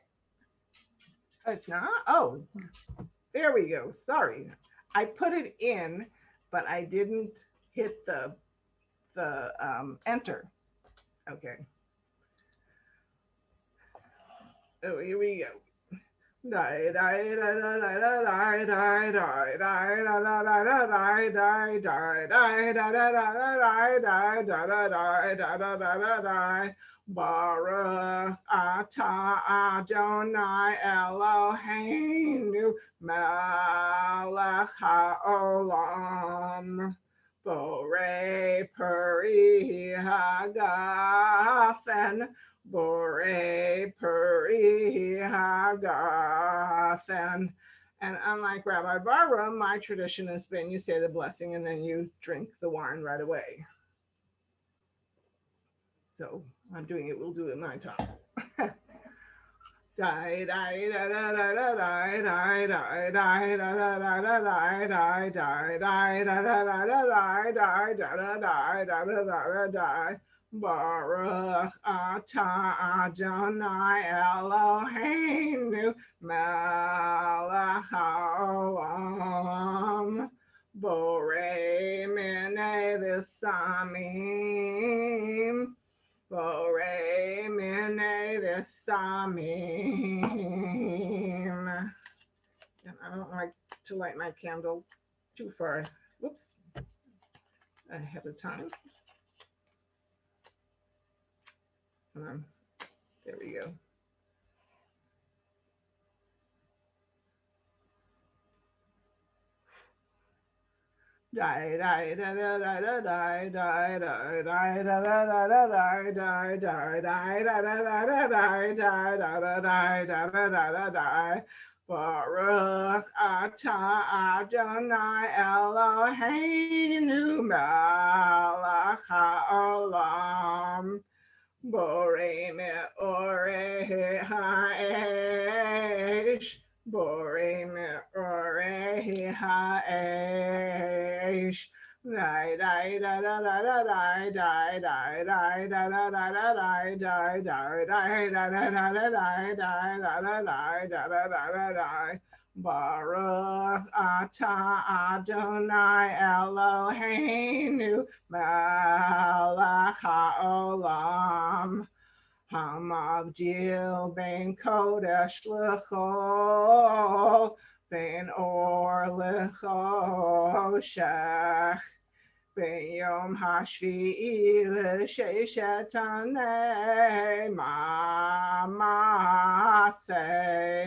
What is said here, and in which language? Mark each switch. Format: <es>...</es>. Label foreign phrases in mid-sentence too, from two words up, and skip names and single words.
<en>It's not? Oh, there we go. Sorry. I put it in, but I didn't hit the enter. Okay. Oh, here we go.</en> <he>ברוך אתה ה' אלוהינו מלך העולם בורא פרי הגפן בורא פרי הגפן.</he> <en>And unlike Rabbi Barbara, my tradition has been you say the blessing and then you drink the wine right away. So I'm doing it, we'll do it my time.</en> <he>ברוך אתה ה' אלוהינו מלך העולם בורא מיני בשמים בורא מיני בשמים.</he> <en>And I don't like to light my candle too far. Whoops. ahead of time. There we go. Die die da da da da die die die die da da da da die die die die da da da da die die da da die da da da da die.</en> <he>ברוך אתה ה' אלוהינו מלך העולם בורא מאורי האש בורא מאורי האש. Die die da da da da die die die die da da da da die die die die da da da da die die da da die da da da da die. ברוך אתה ה' אלוהינו מלך העולם המבדיל בין קודש לחול בין אור לחושך בין יום השביעי לששת ימי המעשה.</he>